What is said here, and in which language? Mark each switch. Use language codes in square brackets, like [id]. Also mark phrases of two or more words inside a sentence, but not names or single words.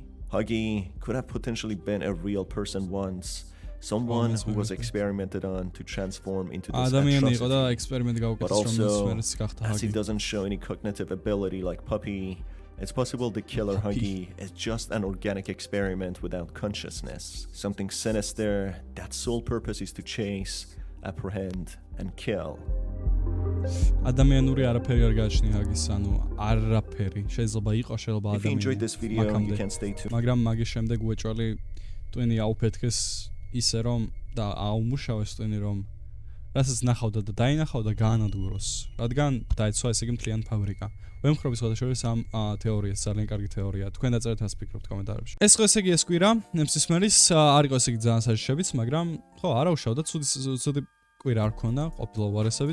[en] Hagi could have potentially been a real person once, someone who was experimented on to transform into this atrocity. But also, as he doesn't show any cognitive ability like Puppy, it's possible the killer Hagi is just an organic experiment without consciousness, something sinister that sole purpose is to chase, apprehend, and kill. [ka] ადამიანური არაფერი არ გააჩნია ჰაგის, ანუ არაფერი. შეიძლება იყოს, შეიძლება ადამიანი. [en] If you enjoyed this video, you can stay tuned. [ka] მაგრამ მაგის შემდეგ უეჭველი ტვინი აუფეთქეს ისე რომ და აუმუშავეს ტვინი რომ რასაც ნახავდა და დაინახავდა გაანადგუროს. რადგან დაიცვა ესე იგი მთლიანი ფაბრიკა. ვემხრობის შესაძლოა ამ თეორიას, ძალიან კარგი თეორია. თქვენ დაწერეთ რას ფიქრობთ კომენტარებში. ეს ხო ესე იგი ეს კვირა, NEMSISMERS არ იყო ესე იგი ძალიან საშიშებით, მაგრამ ხო არა უშავდა, ცუდი კვირა არ ქონდა, ყოფილა უარესებით.